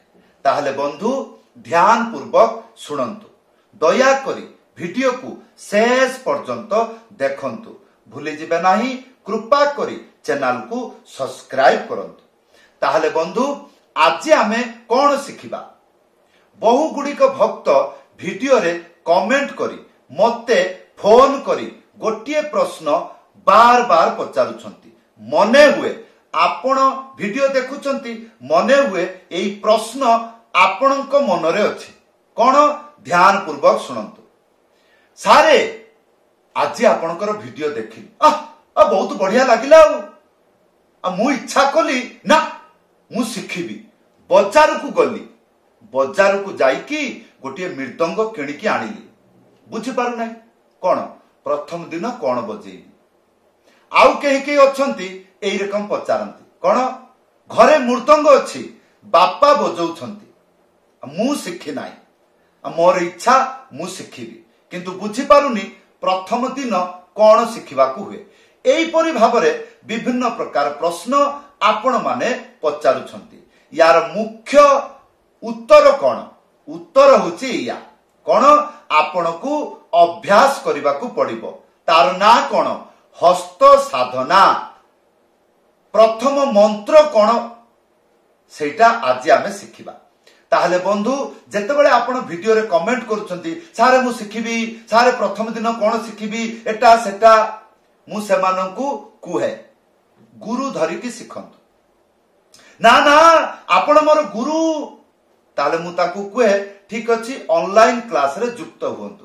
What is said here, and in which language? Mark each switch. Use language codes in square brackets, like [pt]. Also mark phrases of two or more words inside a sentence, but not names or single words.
[or] ତାହାଲେ ବନ୍ଧୁ ଧ୍ୟାନ ପୂର୍ବକ ଶୁଣନ୍ତୁ, ଦୟା କରି ଭିଡିଓ କୁ ଶେଷ ପର୍ଯ୍ୟନ୍ତ ଦେଖନ୍ତୁ, ଭୁଲି ଯିବେ ନାହିଁ। କୃପା କରି ଚ୍ୟାନେଲ କୁ ସବସ୍କ୍ରାଇବ କରନ୍ତୁ। ତାହାଲେ ବନ୍ଧୁ ଆଜି ଆମେ କଣ ଶିଖିବା? ବହୁ ଗୁଡ଼ିକ ଭକ୍ତ ଭିଡିଓ ରେ କମେଣ୍ଟ କରି ମତେ ଫୋନ କରି ଗୋଟିଏ ପ୍ରଶ୍ନ ବାର ବାର ପଚାରୁଛନ୍ତି। ମନେ ହୁଏ ଆପଣ ଭିଡିଓ ଦେଖୁଛନ୍ତି, ମନେ ହୁଏ ଏହି ପ୍ରଶ୍ନ ଆପଣଙ୍କ ମନରେ ଅଛି। କଣ? ଧ୍ୟାନ ପୂର୍ବକ ଶୁଣନ୍ତୁ। ସାର ଆଜି ଆପଣଙ୍କର ଭିଡିଓ ଦେଖିଲି, [hi] बहुत बढ़िया [or] ଲାଗିଲା। ମୁଁ ଇଚ୍ଛା କଲି ନା ମୁଁ ଶିଖିବି। ବଜାର କୁ ଗଲି, ବଜାର କୁ ଯାଇକି ଗୋଟେ ମୃଦଙ୍ଗ କିଣିକି ଆଣିଲି। ବୁଝି ପାରୁ ନାହିଁ କଣ ପ୍ରଥମ ଦିନ କଣ ବଜେଇବି। ଆଉ କେହି କେହି ଅଛନ୍ତି ଏହି ରକମ ପଚାରନ୍ତି, କଣ ଘରେ ମୃଦଙ୍ଗ ଅଛି ବାପା ବଜଉଛନ୍ତି, ମୁଁ ଶିଖି ନାହିଁ, ମୋର ଇଚ୍ଛା ମୁଁ ଶିଖିବି, କିନ୍ତୁ ବୁଝି ପାରୁନି ପ୍ରଥମ ଦିନ କଣ ଶିଖିବାକୁ ହୁଏ। ଏହି ପରି ଭାବରେ ବିଭିନ୍ନ ପ୍ରକାର ପ୍ରଶ୍ନ ଆପଣ ମାନେ ପଚାରୁଛନ୍ତି। ଯାର ମୁଖ୍ୟ ଉତ୍ତର କଣ? ଉତ୍ତର ହେଉଛି ଯା କଣ? ଆପଣ କୁ ଅଭ୍ୟାସ କରିବା କୁ ପଡ଼ିବ। ତାର ନା କଣ? ହସ୍ତ ସାଧନା। ପ୍ରଥମ ମନ୍ତ୍ର କଣ ସେଟା ଆଜି ଆମେ ଶିଖିବା। ତାହାଲେ ବନ୍ଧୁ ଯେତେବେଳେ ଆପଣ ଭିଡିଓ ରେ କମେଣ୍ଟ କରୁଛନ୍ତି, ସାର ମୁଁ ଶିଖିବି, ସାର ପ୍ରଥମ ଦିନ କଣ ଶିଖିବି, ଏଟା ସେଟା, ମୁଁ ସେମାନଙ୍କୁ କୁହେ ଗୁରୁ ଧରିକି ଶିଖନ୍ତୁ। ନା ନା ଆପଣ ମୋର ଗୁରୁ, ତାହାଲେ ମୁଁ ତାକୁ କୁହେ ଠିକ ଅଛି [en] online class [or] ରେ ଯୁକ୍ତ ହୁଅନ୍ତୁ।